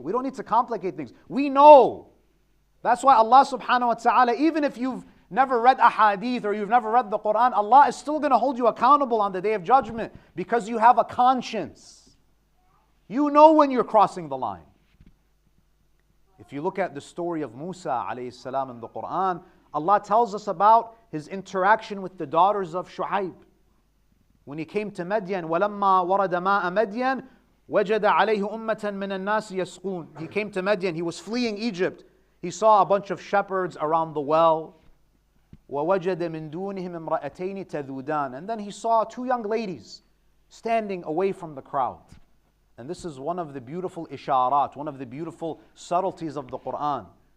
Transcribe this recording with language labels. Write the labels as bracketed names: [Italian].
[English] We don't need to complicate things. We know. That's why Allah subhanahu wa ta'ala, even if you've never read a hadith or you've never read the Quran, Allah is still going to hold you accountable on the Day of Judgment because you have a conscience. You know when you're crossing the line. If you look at the story of Musa alayhi salam in the Quran, Allah tells us about his interaction with the daughters of Shu'aib. When he came to Madian, [Arabic] وَلَمَّا وَرَدَ مَاءَ مَدْيَنَ وَجَدَ عَلَيْهِ أُمَّةً مِّنَ النَّاسِ يَسْقُونَ. [English] He came to Madian, he was fleeing Egypt. He saw a bunch of shepherds around the well. [Arabic] وَوَجَدَ مِن دُونِهِمْ امْرَأَتَيْنِ تَذُودَانِ. [English] And then he saw two young ladies standing away from the crowd. And this is one of the beautiful isharat, one of the beautiful subtleties of the Quran.